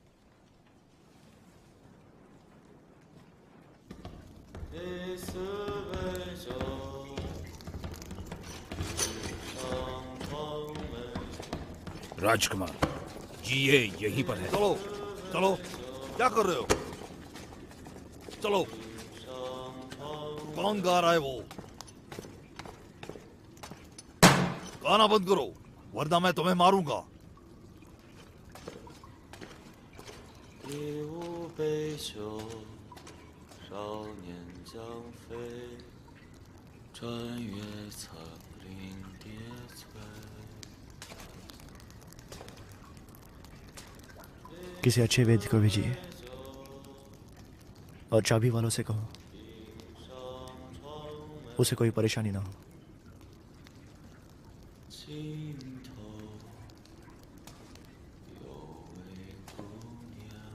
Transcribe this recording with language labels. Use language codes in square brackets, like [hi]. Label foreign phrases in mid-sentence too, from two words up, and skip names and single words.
[hi] राजकुमार जी, ये यहीं पर है। चलो चलो, क्या कर रहे हो? चलो। कौन गा रहा है वो? गाना बंद करो, वरना मैं तुम्हें मारूंगा। [zh] 一无悲秋，少年将飞，穿越层林叠翠。 [hi] किसी अच्छे वेद को भेजिए और चाबी वालों से कहो उसे कोई परेशानी ना हो। [zh] 尽头有位姑娘。